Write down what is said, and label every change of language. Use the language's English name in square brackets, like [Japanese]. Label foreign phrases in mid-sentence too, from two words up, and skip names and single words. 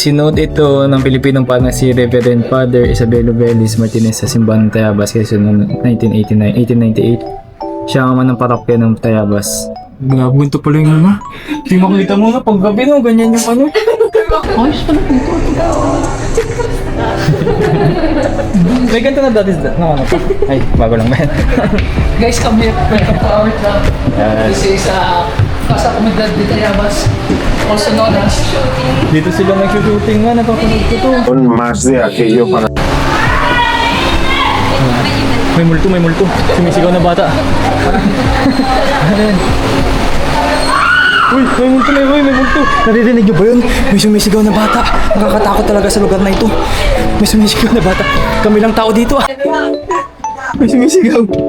[Filipino] sinuot ito ng Pilipinong parang si Reverend Father Isabelo Velis Martinez sa Simbahan ng Tayabas Quezon noong 1898. Siya ang ama ng parokya ng Tayabas. Bunto pala yung ano. Hindi makita mo na paggabi no, ganyan yung ano. Ayos pala dito. May ganito na dati no, ano pa? Ay, bago lang ba yan? [English] Guys, come here. Welcome to our club. Yes. This is Casa Comunidad de Tayabas, also known as [Filipino] Dito sila nag-shooting nga, napapanood ko to. [Spanish] Son más de aquello para [Filipino] May multo. Sumisigaw na bata. Uy, may multo. Naririnig niyo ba yun? May sumisigaw na bata. Nakakatakot talaga sa lugar na ito. May sumisigaw na bata. Kami lang tao dito ah. May sumisigaw.